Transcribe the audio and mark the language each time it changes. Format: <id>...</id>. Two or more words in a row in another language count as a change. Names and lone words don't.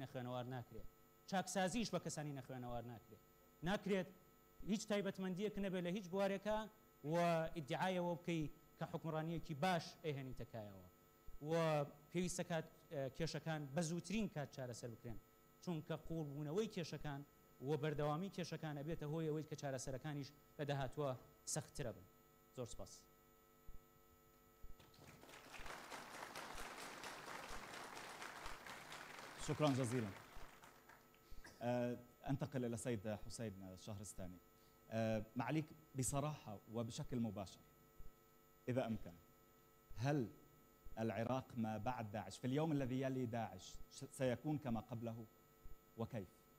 <ckb>نەخوێنەوار ناکرێت چاکسازیش بە کەسانی نەخوێنەوار ناکرێت هیچ تایبەتمەندیەک نەبێت لە هیچ بوارێکە و ئیدعایەوە بکەی کە حکومڕانیەکی باش ئەهێنی تەکایەوە و پێویستە کات کێشەکان بە زووترین کات چارەسەر بکرێن چونکە قوڵبوونەوەی کێشەکان و بەردەوامی کێشەکان ئەبێتە هۆی ئەوەی کە چارەسەرەکانیش لە داهاتووە سەختترە بن زۆر سپاس</ckb> <ar>شكرا جزيلا أنتقل إلى السيد حسين الشهرستاني معاليك بصراحة وبشكل مباشر إذا أمكن هل العراق ما بعد داعش في اليوم الذي يلي داعش سيكون كما قبله وكيف؟</ar>